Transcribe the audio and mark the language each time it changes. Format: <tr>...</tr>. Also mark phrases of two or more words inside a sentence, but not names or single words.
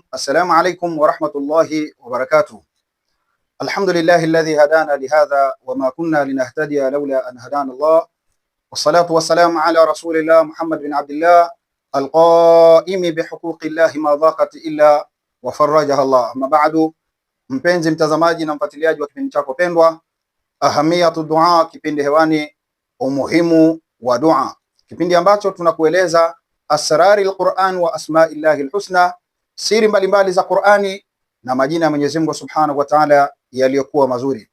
<ar>السلام عليكم ورحمة الله وبركاته. الحمد لله الذي هدانا لهذا وما كنا لنهتدي لولا أن هدانا الله، والصلاة والسلام على رسول الله محمد بن عبد الله القائم بحقوق الله ما ضاقت إلا وفرجها الله. أما بعد,</ar> <sw>mpenzi mtazamaji na mfuatiliaji wa kipindi chako pendwa Ahamiyatu Dua, kipindi hewani umuhimu wa dua, kipindi ambacho tunakueleza</sw> <ar>أسرار القرآن وأسماء الله الحسنى,</ar> <sw>siri mbalimbali za Qurani na majina ya Mwenyezi Mungu</sw> <ar>سبحانه وتعالى</ar> <sw>yaliyokuwa mazuri.</sw>